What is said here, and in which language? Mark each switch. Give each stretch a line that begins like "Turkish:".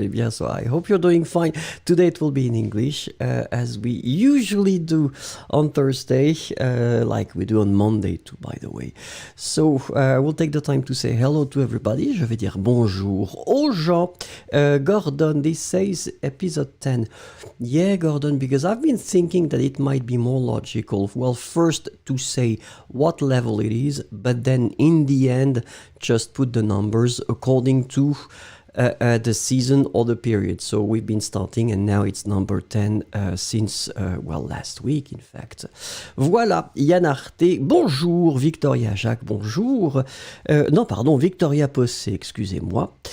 English: So I hope you're doing fine. Today it will be in English, as we usually do on Thursday, like we do on Monday too, by the way. So we'll take the time to say hello to everybody.
French: Je vais dire bonjour aux gens.
English: Gordon, this says episode 10. Yeah, Gordon, because I've been thinking that it might be more logical, well, first to say what level it is, but then in the end, just put the numbers according to the season or the period. So we've been starting and now it's number 10 since, last week, in fact.
French: Voilà, Yann Arte, bonjour. Victoria Jacques, bonjour. Victoria Possé, excusez-moi.